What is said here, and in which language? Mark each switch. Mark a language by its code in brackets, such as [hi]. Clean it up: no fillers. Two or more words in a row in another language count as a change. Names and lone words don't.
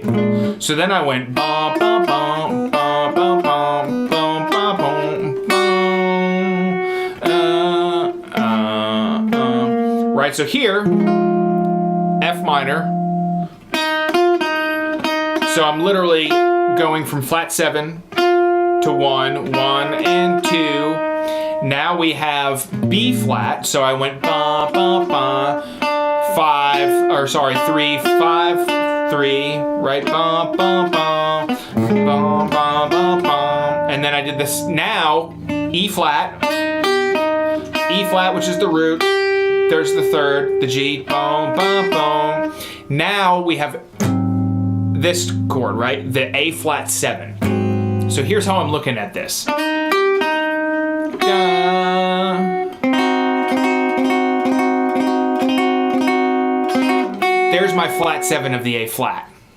[en] So then I went bum bum bum bum bum bum bum bum bum. Right, so here, F minor. So I'm literally going from flat 7 to 1, 1 and 2. Now we have B flat, so I went ba ba ba, 3, 5, 3, right, ba ba ba, ba ba ba ba, and then I did this. Now E flat, which is the root. There's the third, the G, boom, boom, boom. Now we have this chord, right, the A flat 7. So here's how I'm looking at this. There's my flat 7 of the A flat.